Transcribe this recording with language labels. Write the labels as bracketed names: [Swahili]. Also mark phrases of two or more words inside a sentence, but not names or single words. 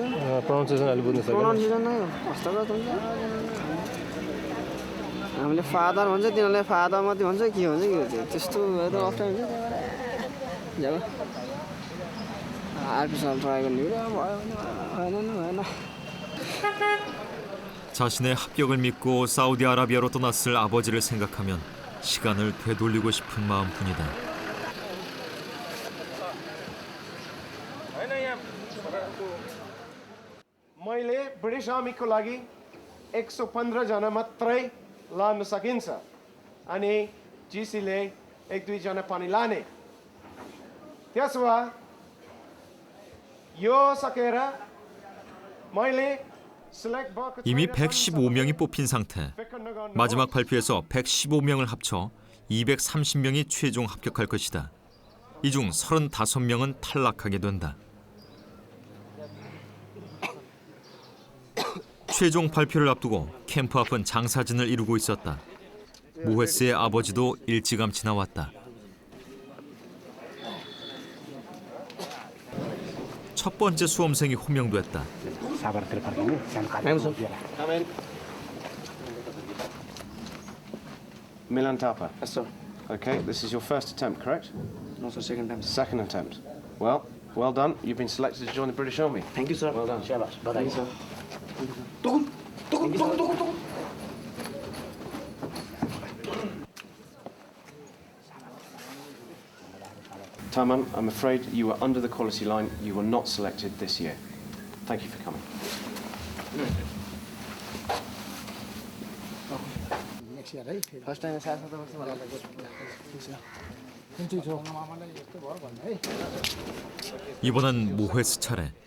[Nepali] प्रोनाउन्सिएसन अलि बुझ्न सक्दैन प्रोनाउन्सिएसन नै हस्तगत हुन्छ हामीले फादर भन्छ तिनीहरूले फादर मात्रै भन्छ के भन्छ कि त्यस्तो अप्ठ्यारो हुन्छ जब [English] artificial try [Nepali] गर्ने भएन [Korean] 자신의 합격을 믿고 사우디아라비아로 떠났을 아버지를 생각하면 시간을 되돌리고 싶은 마음뿐이다. [Nepali] मैले ब्रिटिस आर्मीको लागि 115 जना मात्रै लान सकिन्छ अनि जिसीले 1-2 जना पनि लाने त्यसो भए यो सकेर मैले [Korean] 이미 115명이 뽑힌 상태. 마지막 발표에서 115명을 합쳐 230명이 최종 합격할 것이다. 이 중 35명은 탈락하게 된다. 최종 발표를 앞두고 캠프 앞은 장사진을 이루고 있었다. 모헤스의 아버지도 일찌감치 나왔다. 첫 번째 수험생이 호명됐다. [English] Milan Tapa. Yes, sir. Okay, this is your first attempt, correct? No, sir, second attempt. Second attempt. Well done. You've been selected to join the British Army. Thank you, sir. Well done. Thank you, sir. Taman, I'm afraid you were under the quality line. You were not selected this year. Thank you for coming. first time साथ [Korean] 이번엔 모헤스 차례.